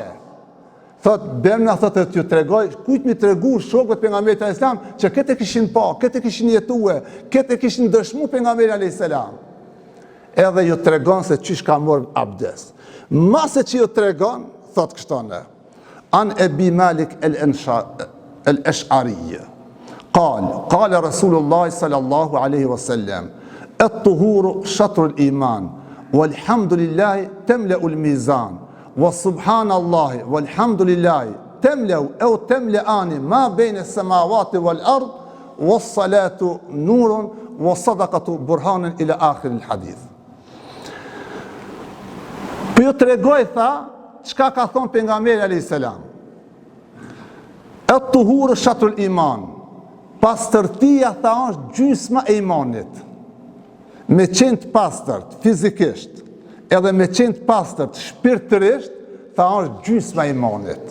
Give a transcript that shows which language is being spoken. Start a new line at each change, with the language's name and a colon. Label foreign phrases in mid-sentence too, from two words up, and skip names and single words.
Albanian: Thot, bemna thot e t'ju tregoj, kujt mi tregu shokët pejgamberit
Arabic: عليه السلام
Albanian: që këtë kishin pa, këtë kishin jetue, këtë kishin dëshmu pejgamberi
Arabic: عليه السلام.
Albanian: Edhe ju tregon se qysh ka marrë abdes. Mase që ju tregon, thot kështone,
Arabic: عن أبي مالك الأشعري, قال رسول الله صلى الله عليه وسلم الطهور شطر الإيمان والحمد لله تملأ الميزان وسبحان الله والحمد لله تملأ أو تملأان ما بين السماوات والأرض والصلاة نور والصدقة برهان إلى آخر الحديث.
Albanian: Për ju tregoj, tha, çka ka thonë pejgamberi
Arabic: عليه السلام. الطهور شطر الإيمان.
Albanian: Pastërtia, tha, është gjysma e imanit. Me qenë të pastërt fizikisht, edhe me qenë të pastërt shpirtërisht, tha, është gjysma e imanit.